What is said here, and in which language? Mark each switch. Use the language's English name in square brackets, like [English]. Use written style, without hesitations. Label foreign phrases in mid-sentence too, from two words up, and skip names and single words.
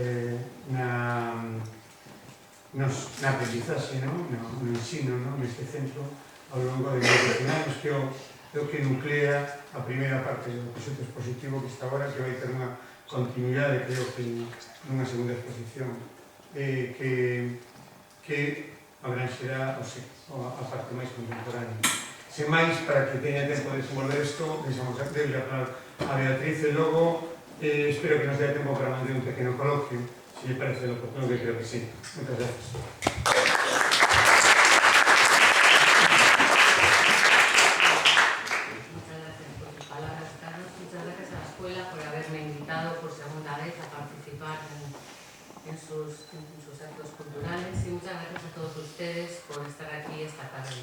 [Galician] aprendizaxe, no ensino, neste centro ao longo de 20 anos, que é o que nuclea a primeira parte do proxecto expositivo que está agora, que vai ter unha continuidade, creo que nunha segunda exposición que abranxerá a parte máis contemporánea. Sen máis, para que teña tempo de desenvolver isto, deixamos a Beatriz e logo espero que nos dé tempo para manter un pequeno coloquio, se lle parece oportuno, que creo que sí. Moitas gracias. [Spanish] Muchas gracias por tus palabras, Carlos. Muchas gracias a la escuela por haberme invitado por segunda vez a participar en sus actos culturales y muchas gracias a todos ustedes por estar aquí esta tarde.